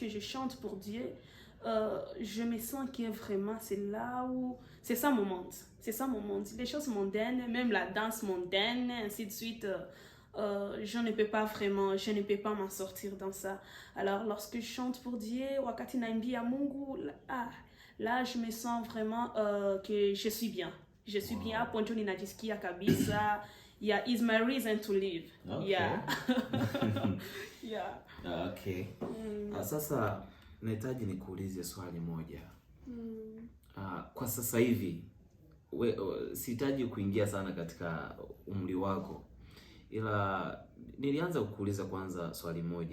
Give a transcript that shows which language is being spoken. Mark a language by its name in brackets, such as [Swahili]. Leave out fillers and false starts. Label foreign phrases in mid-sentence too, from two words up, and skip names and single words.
[French] Lorsque je chante pour Dieu, je me sens que vraiment c'est là où... C'est ça mon monde. C'est ça mon monde. Les choses mondaines, même la danse mondaine, ainsi de suite, je ne peux pas m'en sortir dans ça. Alors, lorsque je chante pour Dieu, [Swahili] wakati naimbia Mungu, [French] là, je me sens vraiment que je suis bien. Je suis bien. [Swahili] Hapo ndio ninajisikia kabisa. [English] Yeah, is my reason to live. Okay. Yeah. Yeah. Okay. [Swahili] Sasa nahitaji nikuulize swali moja. Kwa sasa hivi sihitaji kuingia sana katika umri wako, ila nilianza kukuuliza kwanza swali moja.